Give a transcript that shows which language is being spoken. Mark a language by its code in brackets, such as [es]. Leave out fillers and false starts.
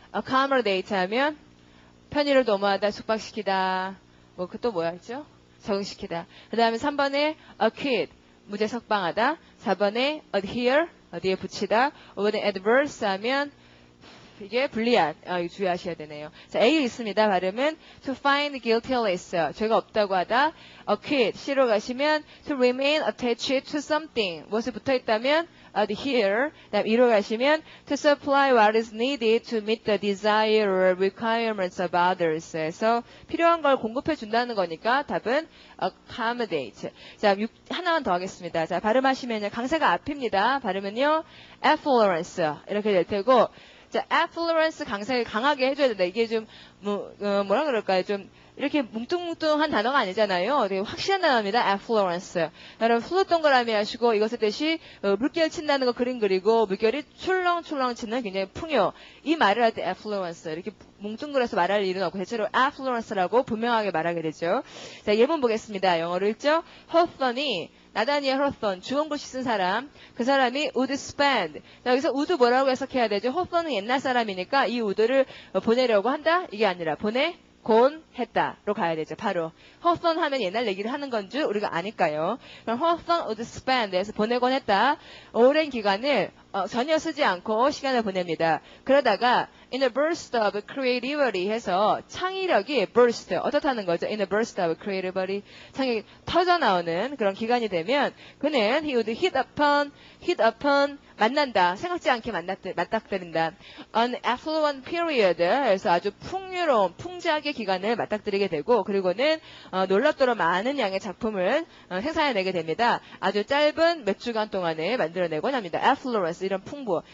[ko] accommodate 하면 편의를 도모하다, 숙박시키다. 뭐, 그 또 뭐야 했죠? 적응시키다. 그 다음에 3번에 acquit, 무죄 석방하다. 4번에 adhere, 어디에 붙이다. 5번에 adverse 하면 이게 불리한. 이거 주의하셔야 되네요. 자, A 있습니다. 발음은 [en] to find guiltless. [ko] 죄가 없다고 하다. acquit. C로 가시면 [en] to remain attached to something. [ko] 무엇에 붙어 있다면 adhere. 다음 E로 가시면 [en] to supply what is needed to meet the desire or requirements of others. [ko] 해서 필요한 걸 공급해 준다는 거니까 답은 accommodate. 자, 하나만 더 하겠습니다. 자, 발음하시면요. 강세가 앞입니다. 발음은요. affluence. 이렇게 될 테고 자, affluence 강세를 강하게 해줘야 된다. 이게 좀, 뭐라 그럴까요? 좀, 이렇게 뭉뚱뭉뚱한 단어가 아니잖아요. 되게 확실한 단어입니다. [en] affluence. [ko] 여러분, 플루 동그라미 하시고, 이것의 뜻이, 물결 친다는 거 그림 그리고, 물결이 출렁출렁 치는 굉장히 풍요. 이 말을 할 때 affluence. 이렇게 뭉뚱그려서 말할 일은 없고, 대체로 affluence라고 분명하게 말하게 되죠. 자, 예문 보겠습니다. 영어로 읽죠? Hawthorne이 나다니엘 허선, 주원 글씨 쓴 사람, 그 사람이 [en] would spend. [ko] 자, 여기서 would 뭐라고 해석해야 되죠? 허선은 옛날 사람이니까 이 would를 보내려고 한다? 이게 아니라 곤 했다로 가야 되죠. 바로 허선 하면 옛날 얘기를 하는 건 줄 우리가 아니까요. 그럼 허선 would spend에서 보내곤 했다. 오랜 기간을 전혀 쓰지 않고 시간을 보냅니다. 그러다가 [en] in a burst of creativity [ko] 해서 창의력이 burst 어떻다는 거죠? [en] in a burst of creativity [ko] 창의 터져 나오는 그런 기간이 되면 그는 [en] he would hit upon [ko] 만난다. 생각지 않게 맞닥뜨린다. [en] an affluent period [ko] 그래서 아주 풍요로운 풍작의 기간을 맞닥뜨리게 되고 그리고는 놀랍도록 많은 양의 작품을 생산해내게 됩니다. 아주 짧은 몇 주간 동안에 만들어내곤 합니다. affluence 이런 풍부.